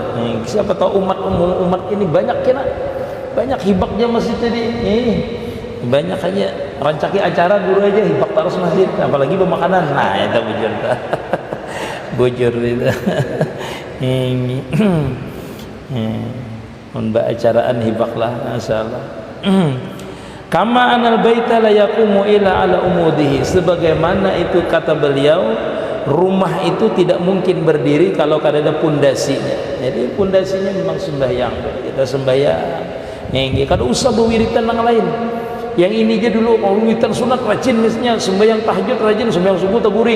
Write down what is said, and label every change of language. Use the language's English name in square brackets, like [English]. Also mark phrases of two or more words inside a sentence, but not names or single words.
[Banjar] Siapa tahu umat ini banyak kena, banyak hibaknya masjid tadi. Banyak aja rancaki acara guru aja hibak terus masjid, apalagi pemakanan. Nah itu bujur bujur itu. Mbak acaraan hibaklah masyaallah. [Arabic] Kama anal baita la yaqumu ila ala umudihi, [Banjar] sebagaimana itu kata beliau, rumah itu tidak mungkin berdiri kalau kada ada pondasinya. Jadi pondasinya memang sembahyang. Kita sembahyang, kada usah berwiritan yang lain. Yang ini aja dulu kalau witir sunat rajin misalnya, sembahyang tahajud rajin, sembahyang subuh teguring.